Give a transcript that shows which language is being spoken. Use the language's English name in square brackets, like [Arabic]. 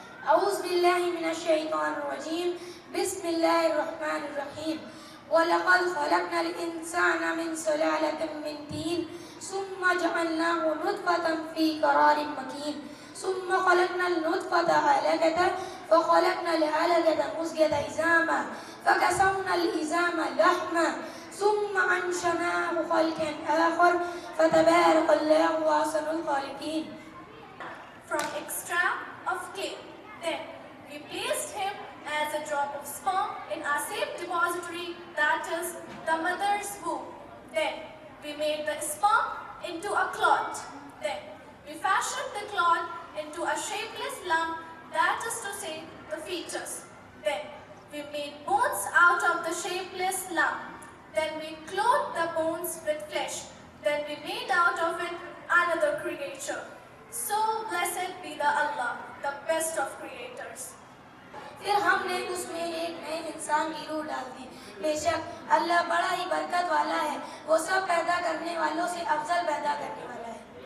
[Arabic] أعوذ بالله من الشيطان الرجيم بسم الله الرحمن الرحيم ولقد خلقنا الإنسان من سلالة من طين ثم جعلناه نطفة في قرار مكين ثم خلقنا النطفة علقة فخلقنا العلقة مزغة عظاما فكسونا العظام لحما ثم أنشأناه خلقا آخر فتبارك الله أحسن الخالقين. [English] From extract of king, then we placed him as a drop of sperm in our safe depository, that is the mother's womb. Then we made the sperm into a clot. Then we fashioned the clot into a shapeless lump that is to say, the features. Then we made bones out of the shapeless lump. Then we clothed the bones with flesh. Then we made out of it another creature. So blessed be the Allah, the best of creators. [Hindi] फिर हमने उसमें एक नए इंसान की रूह डाल दी। बेशक अल्लाह बड़ा ही बरकत वाला है, वो सब पैदा करने वालों से अफजल पैदा करने वाला है।